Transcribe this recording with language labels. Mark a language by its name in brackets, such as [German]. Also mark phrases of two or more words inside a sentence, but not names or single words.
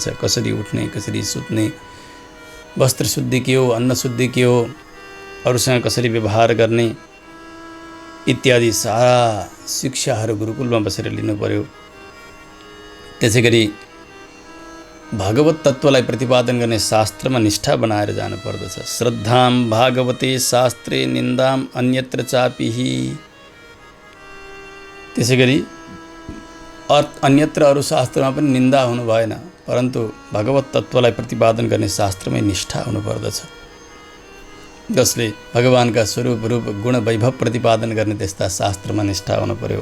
[Nepali] कसरी उठ्ने, कसरी सुत्ने, वस्त्र शुद्धि के हो, अन्न शुद्धि के हो, अरूसँग कसरी व्यवहार गर्ने इत्यादि सारा शिक्षाहरू गुरुकुलमा बसेर लिनु पर्यो। त्यसै गरी भागवत तत्त्वलाई प्रतिपादन गर्ने शास्त्रमा निष्ठा बनाएर जानु पर्दछ। [Sanskrit] श्रद्धाम भागवते शास्त्रे निन्दाम अन्यत्र चापिहि। [Nepali] त्यसै गरी अन्यत्र अरू शास्त्रमा पनि निन्दा हुनु भएन, परन्तु भगवत तत्त्वलाई प्रतिपादन गर्ने शास्त्रमै निष्ठा हुनुपर्दछ, जसले भगवानका स्वरूप रूप गुण वैभव प्रतिपादन गर्ने त्यस्ता शास्त्रमा निष्ठा हुनु पर्यो।